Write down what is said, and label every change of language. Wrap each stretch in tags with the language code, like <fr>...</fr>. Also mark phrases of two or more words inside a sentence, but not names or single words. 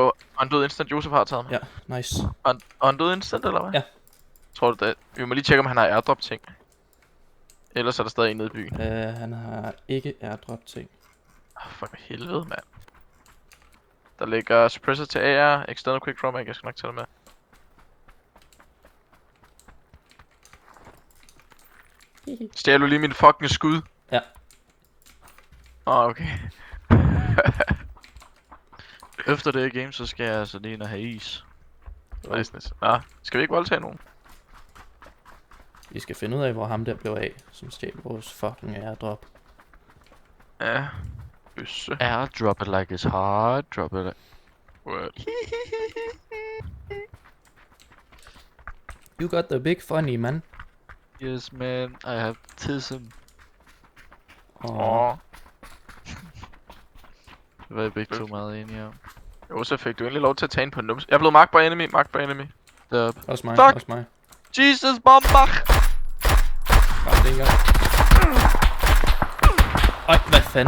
<da>go. Og han døde instant. Josef har taget mig. Ja, nice. Og han døde instant, eller hvad? Ja. Tror du det? Vi må lige tjekke, om han har airdrop ting. Ellers er der stadig en nede i byen. Han har ikke airdrop ting. For helvede, mand. Der ligger suppressor til AR,</da> <en>external quick draw mag,</en> <da>jeg skal nok tage det med. Stjæler du lige min fucking skud? Ja. Okay. Efter det her game, så skal jeg altså lige ind og have is. Nice. Nå, skal vi ikke voldtage nogen? Vi skal finde ud af, hvor ham der blev af, som stjal vores fucking airdrop. Ja. Bøsse.</da> <en>Er drop it like it's hard, drop it like... What? You got the big funny, man. Yes man, I have tism. Åh,</en> <da>Det var I begge to meget enige om. Josef, fik du endelig lov til at tage ind på nums? Jeg er blevet</da> <en>marked by enemy.</en> <da>Deroppe. også mig, Fuck! også mig. Jesus, bombach! Bare det en gang. Øj, hvad fanden?</da>